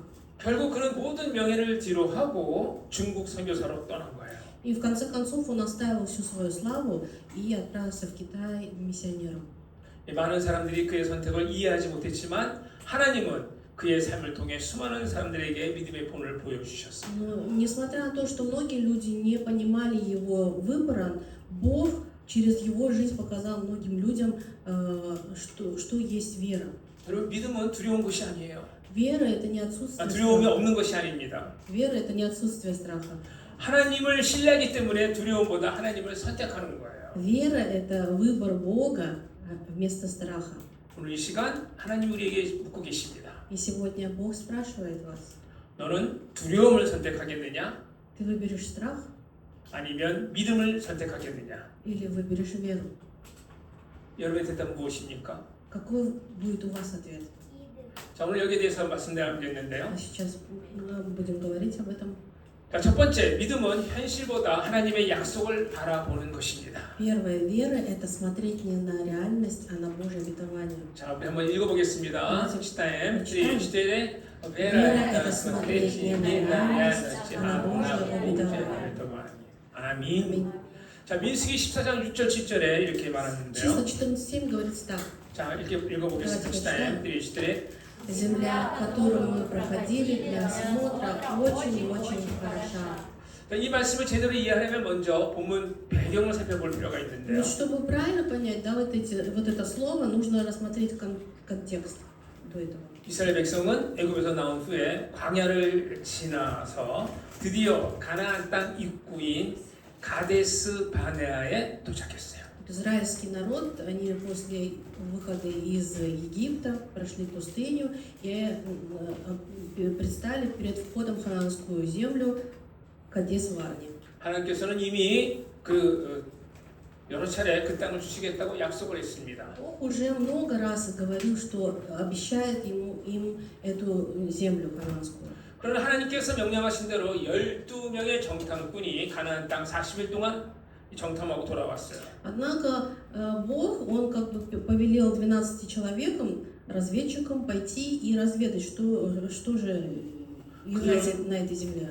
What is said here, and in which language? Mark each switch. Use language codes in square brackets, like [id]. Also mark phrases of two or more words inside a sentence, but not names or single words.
[ko] 결국 그는 모든 명예를 뒤로 하고 중국 선교사로 떠난 거예요. [ru] И в конце концов он оставил всю свою славу и отправился в Китай миссионером. [ko] 많은 사람들이 그의 선택을 이해하지 못했지만 하나님은 그의 삶을 통해 수많은 사람들에게 믿음의 본을 보여주셨습니다. [ru] Но, несмотря на то, что многие люди не понимали его выбора, Бог через его жизнь показал многим людям, что есть вера. [ko] 여러분 믿음은 두려운 것이 아니에요. [ru] Вера – это не отсутствие [ko] 두려움이 [ru] страха. [ko] 없는 것이 아닙니다. [ru] Вера – это не отсутствие страха. [ko] 하나님을 신뢰하기 때문에 두려움보다 하나님을 선택하는 거예요. [ru] Вера – это выбор Бога вместо страха. [ko] 오늘 이 시간 하나님 우리에게 묻고 계십니다. [ru] И сегодня Бог спрашивает вас, [ko] 너는 두려움을 선택하겠느냐? [ru] ты выберешь страх [ko] 아니면 믿음을 선택하겠느냐? [ru] или выберешь веру? [ko] 여러분의 대답은 무엇입니까? [ru] Какой будет у вас ответ? [ko] 자, 오늘 여기에 대해서 말씀드리겠는데요. [ru] А сейчас мы будем говорить об этом. [ko] 자, 첫 번째, 믿음은 현실보다 하나님의 약속을 바라보는 것입니다. [ru] Первая вера – это смотреть не на реальность, а на Божье обетование. [ko] 자, 우리 한번 읽어보겠습니다. [ru] читаем. читаем. Вера – это смотреть не на реальность, а на Божье обетование. [ko] 아멘. [ru] Аминь. [ko] 자, 민수기 14장 6절 7절에 이렇게 말하는데요. [ru] Числа 14:7 говорится так. [ko] 자, 이렇게 읽어보겠습니다. [ru] читаем. 4 Земля, которую мы проходили для осмотра, очень и очень хороша. [ko] 이 말씀을 제대로 이해하려면 먼저 본문 배경을 살펴볼 필요가 [ru] Но [ko] 있는데요. [ru] чтобы правильно понять, да, вот это слово, нужно рассмотреть контекст до этого. [ko] 이스라엘 백성은 애굽에서 나온 후에 광야를 지나서 드디어 가나안 땅 입구인 가데스 바네아에 도착했어요. [ru] Израильский народ, они после выхода из Египта прошли пустыню и предстали перед входом в ханаанскую землю Кадес-Варне. [ko] 하나님께서는 이미 여러 차례 그 땅을 주시겠다고 약속을 했습니다. [ru] Бог уже много раз говорил, что обещает им эту землю ханаанскую. [ko] 그러나 하나님께서 명령하신 대로 12명의 정탐꾼이 가나안 땅 40일 동안 정탐하고 돌아왔어요. [ru] Однако Бог, Он как бы повелел 12 человекам, разведчикам, пойти и разведать, что же является на этой земле.